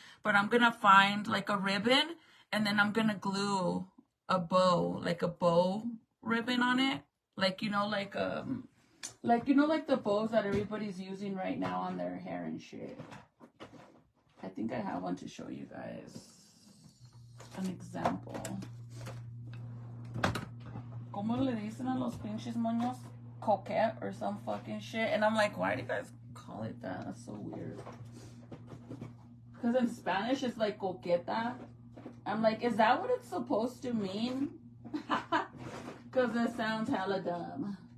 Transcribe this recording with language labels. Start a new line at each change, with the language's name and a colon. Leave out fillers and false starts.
English: But I'm gonna find like a ribbon and then I'm gonna glue a bow, like a bow ribbon on it. Like, you know, like the bows that everybody's using right now on their hair and shit. I think I have one to show you guys. An example.
Spanish: ¿Cómo le dicen a los pinches moños?
English: Coquette or some fucking shit. And I'm like, why do you guys call it that? That's so weird. Because in Spanish, it's like coqueta. I'm like, is that what it's supposed to mean? Because it sounds hella dumb.